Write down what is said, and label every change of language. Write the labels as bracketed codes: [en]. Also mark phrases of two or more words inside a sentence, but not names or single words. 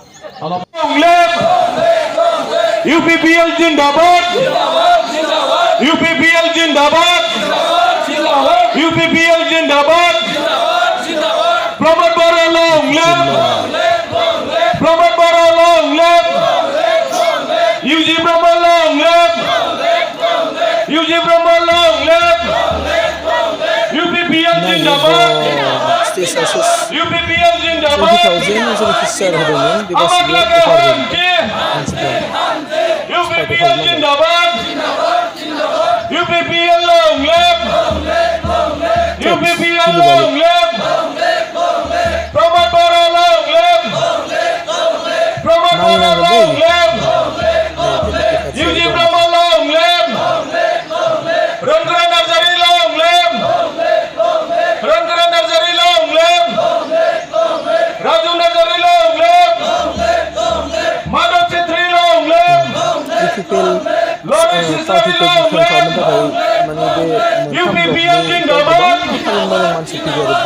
[en] UPPL जिंदाबाद UPPL जिंदाबाद UPPL जिंदाबाद प्रमोद बर' long live प्रमोद बर' long live UG Brahma long live UG Brahma long live UPPL जिंदाबाद [brx] स्टेजआ [hi] UPPL जिंदाबाद [brx] 20,000 जेनाखि सियार होदोंमोन बे गासिबो अफारमोन मानसिफ्रा [en] UPPL जिंदाबाद UPPL long live UPPL long live प्रमोद बर' long live प्रमोद बर' long live UG Brahma long live रंगरा नार्जारी long live रंगरा नार्जारी long live राजू नार्जारी long live माधव छेत्री long live [brx] इउपिपिएल पार्टिखौ डिफेन्ड खालामनो थाखाय माने बे मोनथाम ब्लकनि गोबां मानसि फैयो आरो